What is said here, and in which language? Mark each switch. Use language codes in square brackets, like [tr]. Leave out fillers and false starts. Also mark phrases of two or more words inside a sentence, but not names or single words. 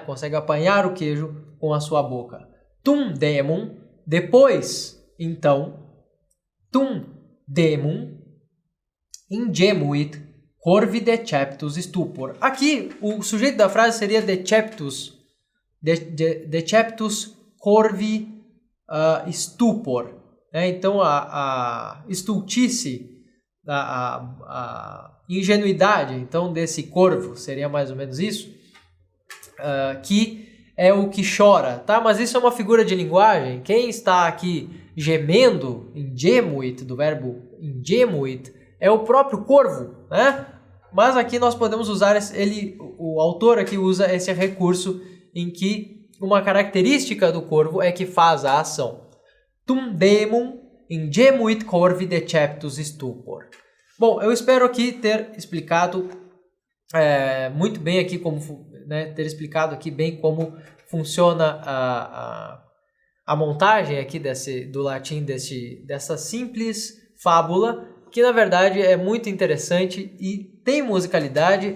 [pt] Consegue apanhar o queijo com a sua boca. [la] Tum demum, [pt] depois, então, [la] tum demum ingemuit corvi deceptus stupor. [pt] Aqui, o sujeito da frase seria [la] deceptus corvi stupor. [pt] Então, a estultice, a ingenuidade então, desse corvo, seria mais ou menos isso, que é o que chora, tá? Mas isso é uma figura de linguagem. Quem está aqui gemendo, ingemuit, do verbo ingemuit, é o próprio corvo, né? Mas aqui nós podemos usar o autor aqui usa esse recurso em que uma característica do corvo é que faz a ação. [la] Tum demum ingemuit corvi deceptus stupor. [pt] Bom, eu espero aqui ter explicado muito bem aqui ter explicado aqui bem como funciona a montagem aqui do latim dessa simples fábula, que na verdade é muito interessante e tem musicalidade.